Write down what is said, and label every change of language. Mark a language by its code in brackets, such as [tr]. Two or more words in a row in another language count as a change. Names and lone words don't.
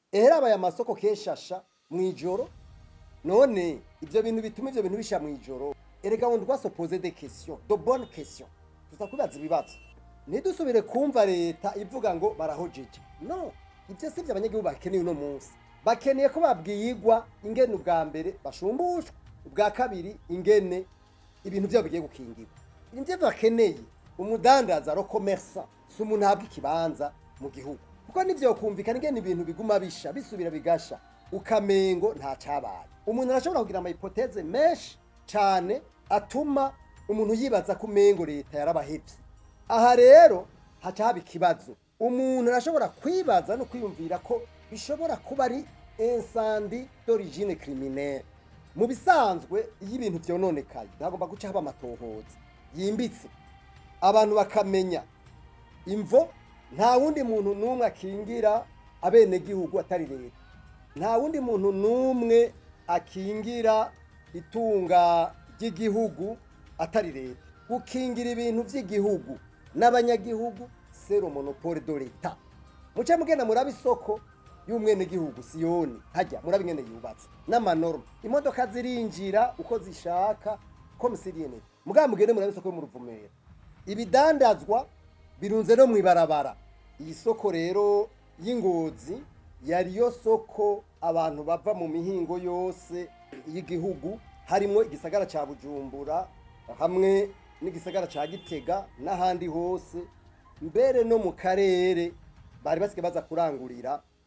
[rn] ehera aya masoko keshasha mw'ijoro none ivyo bintu bituma ivyo bintu bisha mw'ijoro erega [fr] on doit se poser des questions de bonnes questions [rn] tuzakubaza ibibazo ntidusubire kumva leta ivuga ngo barahojeje no ivyo sivyo abanyagihugu bakeneye uno munsi bakeneye ko babwiyigwa ingene ubwa mbere bashumbushwa ubwa kabiri ingene ibintu byabo bigiye gukingirwa ivyo bakeneye umudandaza ro commerçant si umuntu ahabwa ikibanza mu gihugu kuko nivyo kumvikana ingene ibintu biguma bisha bisubira bigasha ukamengo nta cabaye umuntu arashobora kugira ama hypothèse menshi cyane atuma umuntu yibaza ku mengo leta yarabahevye aha rero haca haba ikibazo umuntu arashobora kwibaza no kwiyumvira ko bishobora kuba ari [fr] incendie d'origine criminelle [rn] mu bisanzwe iyo ibintu vyononekaye ntagomba guca haba amatohoza yimbitse abantu bakamenya imvo nta wundi muntu numwe akingira abene gihugu atari leta nta wundi muntu numwe akingira itunga ry'igihugu atari leta gukingira ibintu by'igihugu n'abanyagihugu [fr] c'est le monopole de l'État [rn] muce mugenda murabe isoko y'umwene gihugu Siyoni hajya murabe ingene yubatse n'amanorma imodoka zirinjira uko zishaka [fr] comme c'est rien [rn] mugamba mugende murabe isoko yo mu Ruvumera ibidandazwa birunze no mwibarabara iyi soko rero y'Ingozi yariyo soko abantu bava mu mihingo yose y'igihugu harimo igisagara ca Bujumbura hamwe n'igisagara ca Gitega n'ahandi hose mbere no mu karere bari basike baza kurangurira